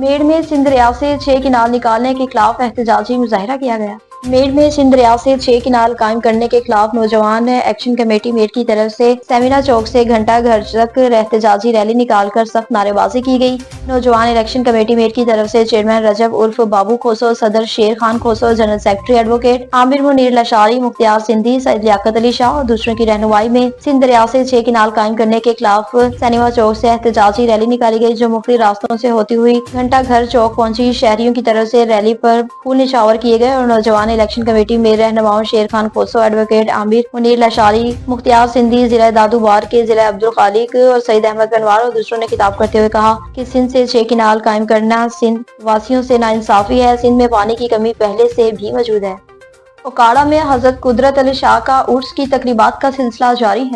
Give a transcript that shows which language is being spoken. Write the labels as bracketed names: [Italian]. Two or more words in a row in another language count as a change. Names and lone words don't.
[Urdu] میڈ میں سندھ دریا سے 6 کینال نکالنے کے خلاف احتجاجی مظاہرہ کیا گیا. میڈ میں سندھ دریا سے 6 کینال قائم کرنے کے خلاف نوجوان ایکشن کمیٹی میڈ کی طرف سے سیمینا چوک سے گھنٹہ گھر تک احتجاجی ریلی نکال کر سخت نعرے بازی کی گئی. نوجوان الیکشن کمیٹی میڈ کی طرف سے چیئرمین رجب عرف بابو کھوسو، صدر شیر خان کھوسو, [English] general secretary [Urdu] ایڈووکیٹ عامر منیر لاشاری، مختیار سندھی، سعید لیاقت علی شاہ اور دوسروں کی رہنمائی میں سندھ دریا سے 6 کینال قائم کرنے کے خلاف سیمینا چوک سے احتجاجی ریلی نکالی گئی، جو مختلف راستوں سے ہوتی ہوئی گھنٹہ گھر چوک پہنچی. شہریوں کی طرف سے ریلی پر پھول نچھاور کیے گئے اور نوجوان الیکشن کمیٹی میں رہنماؤں شیر خان کھوسو، ایڈووکیٹ عامر منیر لاشاری، مختیار سندھی, ضلع دادوبار کے ضلع عبدالخالق اور سعید احمد بنوار اور دوسروں نے خطاب کرتے ہوئے کہا کہ سندھ سے 6 کینال قائم کرنا سندھ واسیوں سے ناانصافی ہے. سندھ میں پانی کی کمی پہلے سے بھی موجود ہے۔ اوکاڑہ میں حضرت قدرت علی شاہ کا عرس کی تقریبات کا سلسلہ جاری ہے.